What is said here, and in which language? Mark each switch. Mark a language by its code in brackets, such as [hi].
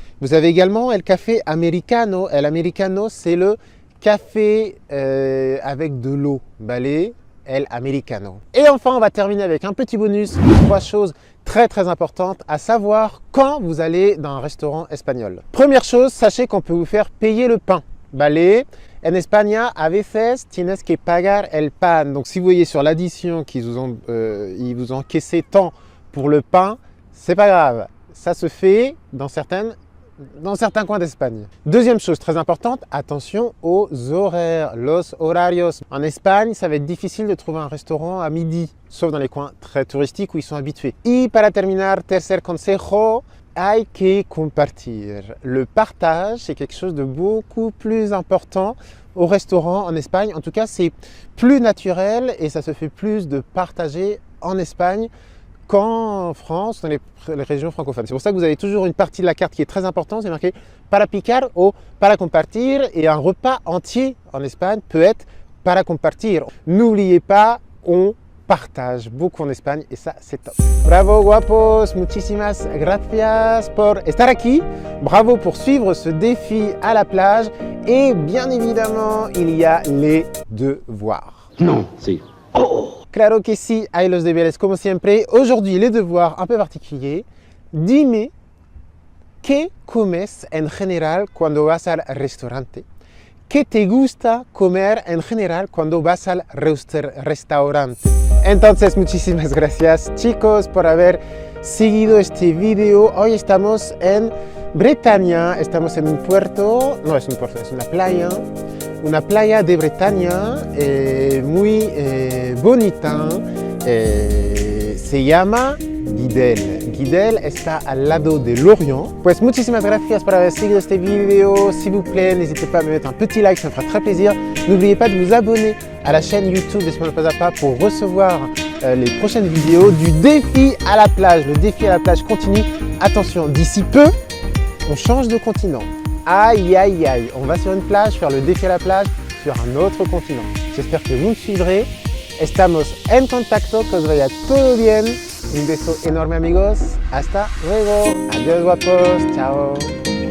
[fr] Vous avez également [es] el café americano. [fr] El americano, c'est le café avec de l'eau, balé, el americano. Et enfin, on va terminer avec un petit bonus, 3 choses très importantes, à savoir quand vous allez dans un restaurant espagnol. Première chose, sachez qu'on peut vous faire payer le pain. [es] Vale, en España, a veces tienes que pagar el pan. [fr] Donc si vous voyez sur l'addition qu'ils ils vous ont encaissé tant pour le pain, c'est pas grave. Ça se fait dans certains coins d'Espagne. Deuxième chose très importante, attention aux horaires, los horarios. En Espagne, ça va être difficile de trouver un restaurant à midi, sauf dans les coins très touristiques où ils sont habitués. [es] Y para terminar, tercer consejo, hay que compartir. [fr] Le partage, c'est quelque chose de beaucoup plus important au restaurant en Espagne. En tout cas, c'est plus naturel et ça se fait plus de partager en Espagne qu'en France, dans les régions francophones. C'est pour ça que vous avez toujours une partie de la carte qui est très importante, c'est marqué [es] para picar [fr] ou [es] para compartir, [fr] et un repas entier en Espagne peut être para compartir. N'oubliez pas, on partage beaucoup en Espagne et ça c'est top. [es] Bravo guapos, muchísimas gracias por estar aquí. [fr] Bravo pour suivre ce défi à la plage et bien évidemment il y a les devoirs. Non, si. [es] Claro que sí, hay los deberes como siempre. [fr] Aujourd'hui, les devoirs un peu particuliers. [es] Dime, ¿qué comes en general cuando vas al restaurante? ¿Qué te gusta comer en general cuando vas al restaurante? Entonces, muchísimas gracias chicos por haber seguido este video. Hoy estamos en Bretaña, estamos en un puerto, no es un puerto, es una playa de Bretaña muy bonita, se llama Guidel. Guidel está al lado de Lorient. Pues muchísimas gracias por haber seguido este video. [fr] S'il vous plaît, n'hésitez pas à me mettre un petit like, ça me fera très plaisir. N'oubliez pas de vous abonner à la chaîne YouTube d'Espagnol Pas à Pas pour recevoir les prochaines vidéos du défi à la plage. Le défi à la plage continue. Attention, d'ici peu, on change de continent. Aïe, aïe, aïe, on va sur une plage faire le défi à la plage sur un autre continent. J'espère que vous me suivrez. [es] Estamos en contacto, que os vaya todo bien. Un beso enorme amigos. Hasta luego. Adiós guapos. Chao.